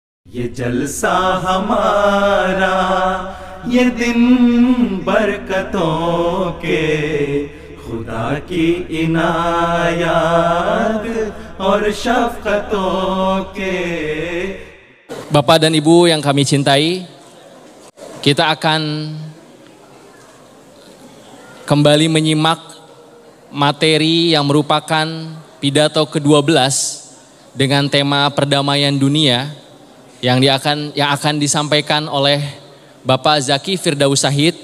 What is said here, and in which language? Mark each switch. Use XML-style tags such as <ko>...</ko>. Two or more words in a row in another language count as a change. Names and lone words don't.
<ur>یہ جلسہ ہمارا یہ دن برکتوں کے خدا کی عنایت اور شفقتوں کے.</ur> <id>Bapak dan Ibu yang kami cintai, kita akan kembali menyimak materi yang merupakan pidato ke-12 dengan tema perdamaian dunia yang akan disampaikan oleh Bapak Zaki Firdaus Syahid.</id>